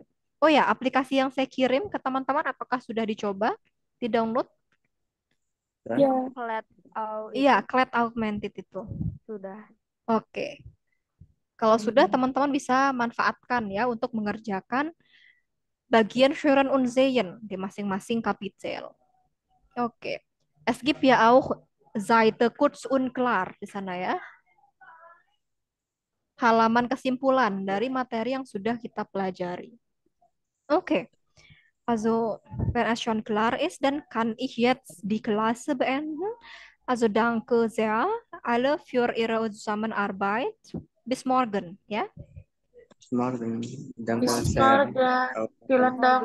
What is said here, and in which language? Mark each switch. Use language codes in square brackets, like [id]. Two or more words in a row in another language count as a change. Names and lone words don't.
[id] Oh ya, aplikasi yang saya kirim ke teman-teman apakah sudah dicoba, di-download? Ya. Iya, Clat Augmented itu. Sudah. Oke. Kalau sudah, teman-teman bisa manfaatkan, ya, untuk mengerjakan bagian [de] Schuren und Sehen [id] di masing-masing kapitel. [de] Oke. Es gibt ja auch Seite kurz und klar [id] di sana, ya. Halaman kesimpulan dari materi yang sudah kita pelajari. Oke. [de] Also, wenn es schon klar ist, dann kann ich jetzt die Klasse beenden. Also, danke sehr alle für Ihre Zusammenarbeit. Bis morgen, ya. Bis morgen. Danke Bis sehr. morgen. Vielen Dank.